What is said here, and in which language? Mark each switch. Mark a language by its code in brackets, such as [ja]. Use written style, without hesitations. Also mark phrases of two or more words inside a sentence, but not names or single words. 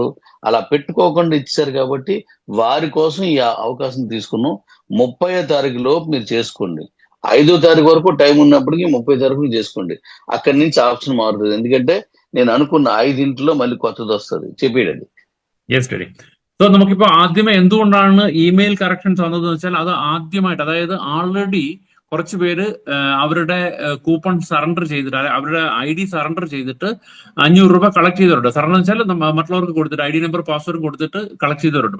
[te] అలా పెట్టుకోకుండా ఇచ్చారు కాబట్టి వారి కోసం ఈ అవకాశం తీసుకున్నాం. 30వ తారీఖు లోపు మీరు చేసుకోండి. 5వ తారీఖు వరకు టైం ఉన్నప్పటికీ 30వ తారీఖు చేసుకోండి. అక్కడి నుంచి ఆప్షన్ మారుతుంది. ఎందుకంటే నేను అనుకున్న 5 మళ్ళీ కొత్తది వస్తుంది. చెప్పేయండి. [en] yes daddy. [ml] സോ നമുക്കിപ്പോ ആദ്യമേ എന്തുകൊണ്ടാണ് [en] email corrections [ml] വന്നതെന്ന് വെച്ചാൽ അത് ആദ്യമായിട്ട്, അതായത് ആൾറെഡി കുറച്ച് പേര് അവരുടെ [en] coupon surrender [ml] ചെയ്തിട്ട്, അവരുടെ [en] ID surrender [ml] ചെയ്തിട്ട് 500 രൂപ കളക്ട് ചെയ്തവരുണ്ട്. സറണ്ടർ വെച്ചാൽ മറ്റുള്ളവർക്ക് കൊടുത്തിട്ട് [en] ID number password [ml] കൊടുത്തിട്ട് കളക്ട് ചെയ്തവരുണ്ട്.